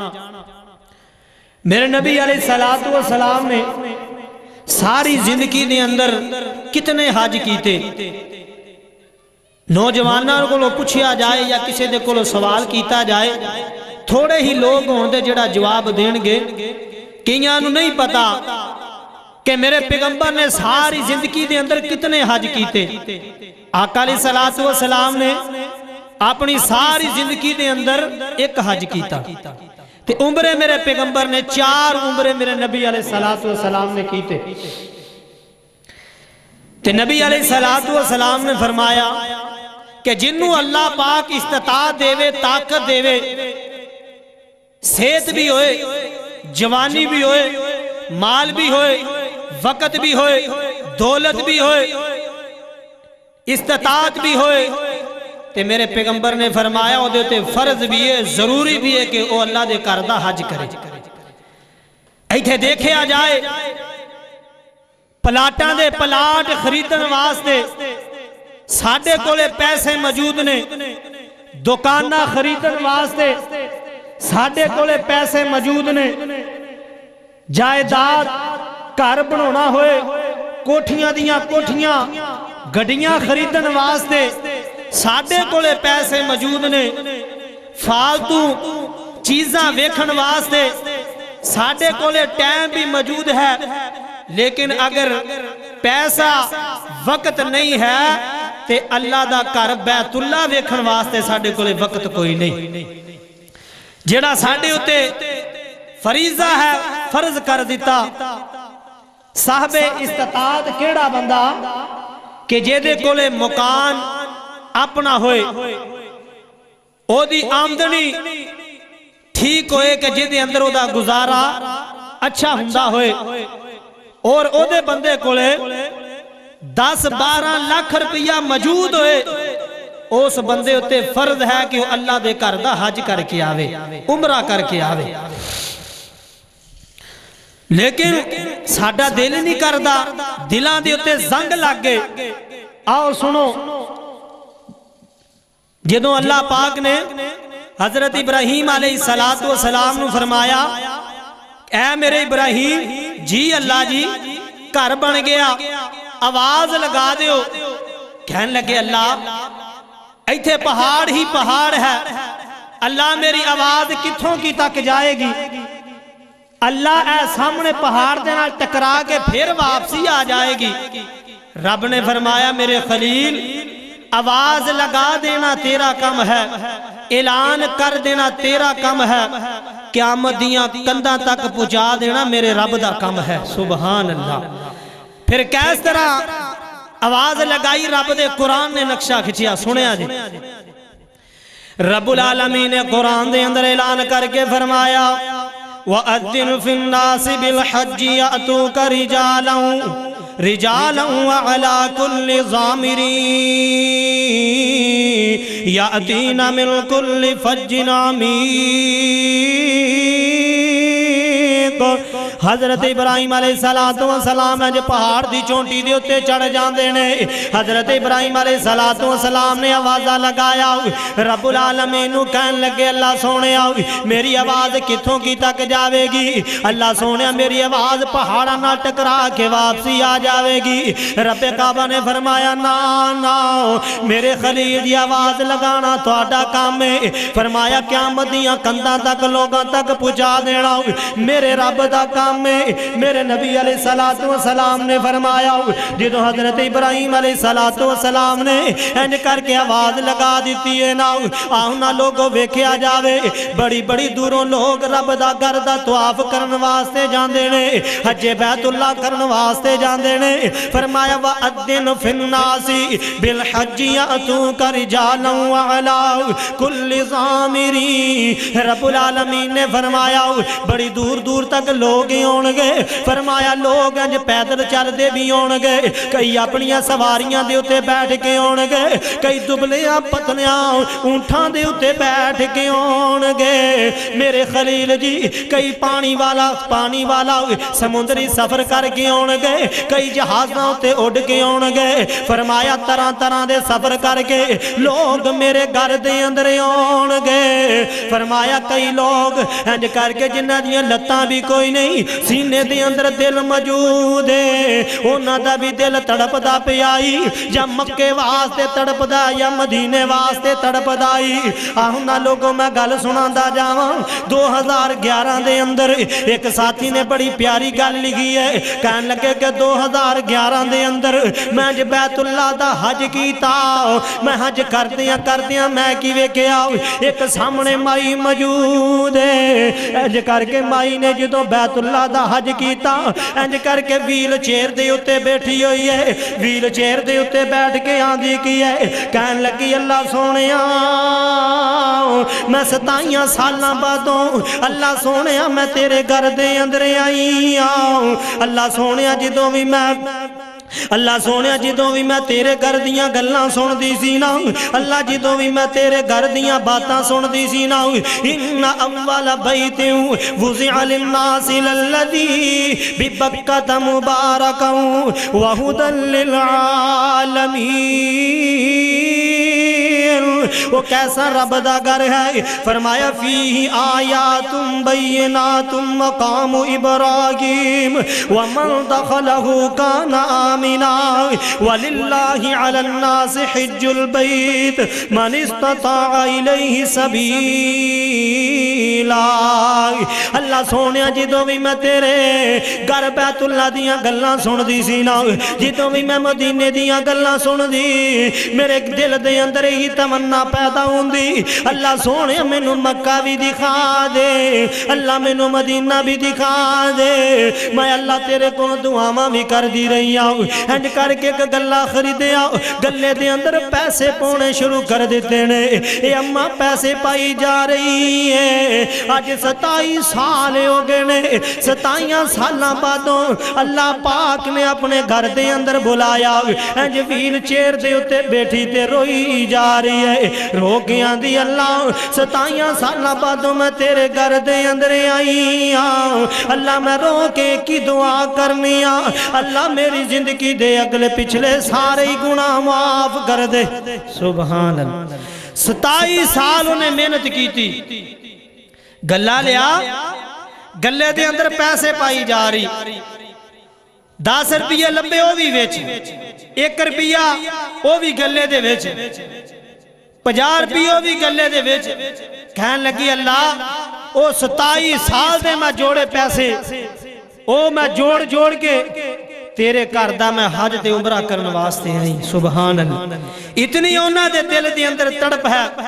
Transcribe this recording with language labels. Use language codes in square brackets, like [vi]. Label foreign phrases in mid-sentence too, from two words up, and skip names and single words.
[pa] میرے نبی علیہ السلام نے ساری زندگی دے اندر کتنے حج کیتے؟ نوجوانوں کو پوچھیا جائے یا کسی دے کو سوال کیتا جائے، تھوڑے ہی لوگ ہوندے جڑا جواب دین گے۔ کئیاں نوں نہیں پتا کہ میرے پیغمبر نے ساری زندگی دے اندر کتنے حج کیتے۔ آقا علیہ السلام نے اپنی ساری زندگی دے اندر ایک حج کیتا، تے عمرے میرے پیغمبر نے 4 عمرے میرے نبی علیہ السلام نے کیتے۔ تے نبی علیہ السلام نے فرمایا کہ جنوں اللہ پاک استطاعت دے، طاقت دے، صحت بھی ہوئے، جوانی بھی ہوئے، مال بھی ہوئے، وقت بھی ہوئے، دولت بھی ہوئے، استطاعت بھی ہوئے، تے میرے پیغمبر نے فرمایا وہ دیتے فرض بھی ہے، ضروری بھی ہے کہ وہ اللہ دے گھر دا حج کرے۔ ایتھے دیکھے آ جائے پلاٹاں دے پلاٹ خریدن واسطے ساڈے کولے پیسے موجود نے، دکانہ خریدن واسطے ساڈے کولے پیسے موجود نے، جائیداد گھر بنانا ہوئے، کوٹھیاں دیاں کوٹھیاں، گڈیاں خریدن واسطے ساڈے کولے پیسے موجود نے، فالتو چیزاں ویکھن واسطے ساڈے کولے ٹائم بھی موجود ہے، لیکن اگر پیسہ وقت نہیں ہے تے اللہ دا گھر بیت اللہ ویکھن واسطے ساڈے کولے وقت کوئی نہیں۔ جڑا ساڈے اُتے فریضہ ہے فرض کر دیتا۔ صاحب استطاعت کیڑا بندہ کہ جیدے کولے مکان اپنا ہوئے، او دی آمدنی ٹھیک ہوئے کہ جیدے اندر او دا گزارا اچھا ہوندا ہوئے، اور او دے بندے کولے 10-12 لاکھ روپیہ موجود ہوئے، اس بندے اتے فرض ہے کہ وہ اللہ دے گھر دا حج کر کے آوے، عمرہ کر کے آوے۔ لیکن ساڈا دل نہیں کردا، دلاں دے اتے زنگ لگ گئے۔ آؤ سنو، جدوں اللہ پاک نے حضرت ابراہیم علیہ السلام نو فرمایا اے میرے ابراہیم جی اللہ جی گھر بن گیا، آواز لگا دیو۔ کہنے لگے اللہ ایتھے پہاڑ ہی پہاڑ ہے، اللہ میری آواز کتھوں کی تک جائے گی؟ اللہ اے سامنے پہاڑ دینا ٹکرا کے پھر واپسی آ جائے گی۔ رب نے فرمایا میرے خلیل آواز لگا دینا تیرا کم ہے، اعلان کر دینا تیرا کم ہے، قیامت دیاں کنداں تک پہنچا دینا میرے رب دا کم ہے۔ سبحان اللہ۔ پھر کیس طرح آواز لگائی؟ رب دے قرآن نے نقشہ کھچیا، سنیا جی۔ رب العالمین نے قرآن دے اندر اعلان کر کے فرمایا [ar] وَأَذِّنْ فِي النَّاسِ بِالْحَجِّ يَأْتُوكَ رِجَالًا وَعَلَى كُلِّ ضَامِرٍ يَأْتِينَ مِنْ كُلِّ فَجٍّ عَمِيقٍ۔ [pa] حضرت ابراہیم علیہ السلام جو پہاڑ دی چونٹی دے اتے چڑھ جاندے نے، حضرت ابراہیم علیہ السلام نے آوازہ لگایا، رب العالمین نو کہن لگے اللہ سونے آؤ میری آواز کتھوں کی تک جاوے گی؟ اللہ سونے میری آواز پہاڑا نہ ٹکرا کے واپسی آ جاوے گی۔ رب کعبہ نے فرمایا نا میرے خلیل دی آواز لگانا تہاڈا کام ہے، فرمایا قیامت دیاں کنداں تک لوگاں تک پہنچا دینا میرے رب دا کام میں۔ میرے نبی علیہ السلام نے فرمایا جدو حضرت ابراہیم علیہ السلام نے انج کر کے آواز لگا دیتی ہے نا آؤنا لوگوں ویکھیا جاوے، بڑی بڑی دوروں لوگ رب دا گھر دا طواف کرن واسطے جاندے نے، حج بیت اللہ کرن واسطے جاندے نے۔ [ar] فرمایا وَأَذِّنْ فِي النَّاسِ بِالْحَجِّ يَأْتُوكَ رِجَالًا وَعَلَى كُلِّ ضَامِرٍ۔ [pa] رب العالمین نے فرمایا بڑی دور دور تک لوگ ہی ہون گے فرمایا لوگ انج پیدل چلدے بھی ہون گے کئی اپنی سواریاں دے اتے بیٹھ کے ہون گے کئی دبلیاں پتلیاں اونٹاں دے اتے بیٹھ کے ہون گے میرے خلیل جی کئی پانی والا سمندری سفر کر کے ہون گے کئی جہازاں اتے اڑ کے ہون گے فرمایا طرح طرح دے سفر کر کے لوگ میرے گھر دے اندر ہون گے فرمایا کئی لوگ انج کر کے جنہاں دیاں لتاں بھی کوئی نہیں سینے دے اندر دل موجود ہے انہاں دا بھی دل تڑپدا پیائی یا مکے واسطے تڑپدا یا مدینے واسطے تڑپدائی آہنا لوگوں میں گل سناندا جاواں 2011 دے اندر ایک ساتھی نے بڑی پیاری گل لکھی ہے کہن لگے کہ 2011 دے اندر میں جب بیت اللہ دا حج کیتا میں حج کردیاں میں کی ویکھیا ایک سامنے مائی موجود ہے انج کر کے مائی نے جدوں بیت اللہ دا حج کیتا انج کر کے ویل چیئر دے اتے بیٹھی ہوئی ہے ویل چیئر دے اتے بیٹھ کے آندھی کی ہے کہن لگی اللہ سونیا میں 27 سالاں بعدوں اللہ سونیا میں تیرے گھر دے اندر آئی آؤں اللہ سونیا جدوں بھی میں اللہ سونیا جدوں بھی میں تیرے گھر دیاں گلاں سن دی سی نا اللہ جدوں بھی میں تیرے گھر دیاں باتاں سن دی سی نا [ar] ان اول بیت وضع للناس للذی ببکۃ مبارکا وہدی للعالمین [pa] وہ کیسا رب دا گھر ہے فرمایا [ar] فیہ آیات بینات مقام ابراہیم ومن دخلہ کان آمنا وللہ علی الناس حج البیت من استطاع الیہ سبیلا [pa] اللہ سونیا جدوں بھی میں تیرے گھر بیت اللہ دیاں گلاں سن دی سی نا جدوں بھی میں مدینے دیاں گلاں سن دی میرے دل دے اندر ہی تمنا پیدا ہوندی اللہ سونے مینوں مکہ بھی دکھا دے اللہ مینوں مدینہ بھی دکھا دے میں اللہ تیرے کو دعاواں بھی کر دی رہی ہوں انج کر کے گلا خریدیا گلے دے اندر پیسے پونے شروع کر دیتے نے اے اماں پیسے پائی جا رہی ہے آج 27 سال ہو گئے نے 27 سالاں بعدوں اللہ پاک نے اپنے گھر دے اندر بلایا انج ویل چیئر دے اتے بیٹھی تے روئی جا رہی ہے رو کے آندھی اللہ 27 سالاں بعدوں میں تیرے گھر دے اندر آئی ہوں اللہ میں رو کے کی دعا کرنی ہوں اللہ میری زندگی دے اگلے پچھلے سارے گناہ معاف کر دے سبحان اللہ 27 سال انہیں محنت کی تھی گلہ لیا گلے دے اندر پیسے پائی جا رہی 10 روپیے لبے وہ بھی ویچ 1 روپیہ وہ بھی گلے دے ویچ 50 روپیے وہ بھی گلے دے ویچ کہن لگی اللہ وہ 27 سال دے میں جوڑے پیسے وہ میں جوڑ کے تیرے کردہ میں حج تے عمرہ کرنے واسطے ہیں سبحان اللہ اتنی اونا دے دل دے اندر تڑپ ہے